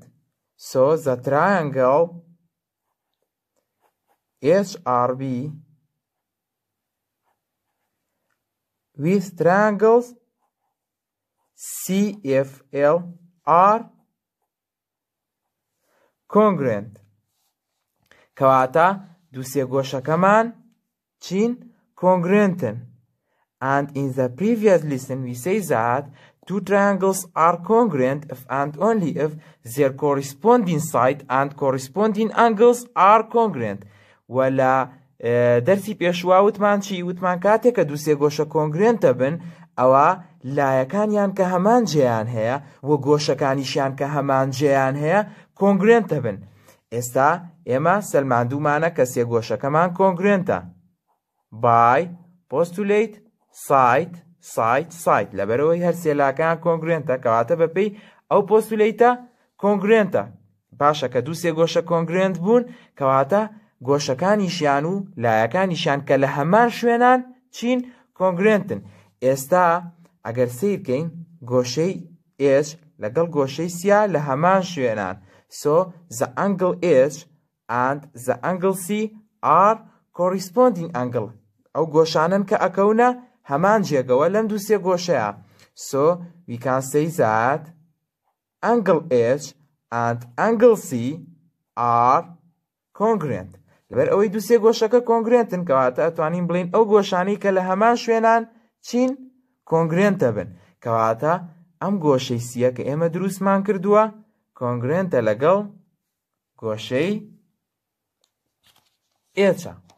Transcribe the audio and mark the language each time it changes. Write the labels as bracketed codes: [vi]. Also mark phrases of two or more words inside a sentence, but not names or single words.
[en] So the triangle HRB with triangles CFL are congruent. [ckb] کەواتە دوو سێگۆشەکەمان چین؟ congruentن. [en] And in the previous lesson we say that two triangles are congruent if and only if their corresponding side and corresponding angles are congruent. [ckb] ولا دەرسی پێشوا وتمان چی؟ وتمان کاتێک کە دوو سێگۆشە کۆنگرێنتە بن ئەوە لایەکانیان کە هەمان جێیان هەیە و گۆشەکانیشیان کە هەمان جێیان هەیە کۆنگرێنتە بن. ئێستا ئێمە سەلماندوومانە کە سێگۆشەکەمان کۆنگرێنتە. [en] by postulate side [ckb] لەبەرەوەی هەر سێلاکان کۆنگرێنتە کەواتە بەپێی ئەو پۆستولیتە کۆنگرێنتە. باشە کە دوو سێگۆشە کۆنگرێنت بوون کەواتە گۆشەکانیشیان و لایەکانیشیان کە لە هەمان شوێنان چین؟ کۆنگرێنتن. ئێستا ئەگەر سیر بکەین گۆشەی H لەگەڵ گۆشەی سیا لە هەمان شوێنان. [en] So the angle H and the angle C are corresponding angle. [ckb] ئەو گۆشانن کە ئەکەونە هەمان جێگەوە لەم دوو سێ گۆشەیە. [en] So we can say that angle H and angle C are congruent. [ckb] لەبەر ئەوەی دوو سێ گۆشەکە کۆنگرێنتن کەواتە ئەتوانین بڵین ئەو گۆشانەی کە لە هەمان شوێنان چین؟ کۆنگرێنتە بن. کەواتە ئەم گۆشەی سیە کە ئێمە دروستمان کردووە کۆنگرێنتە لەگەڵ گۆشەی ئێچە.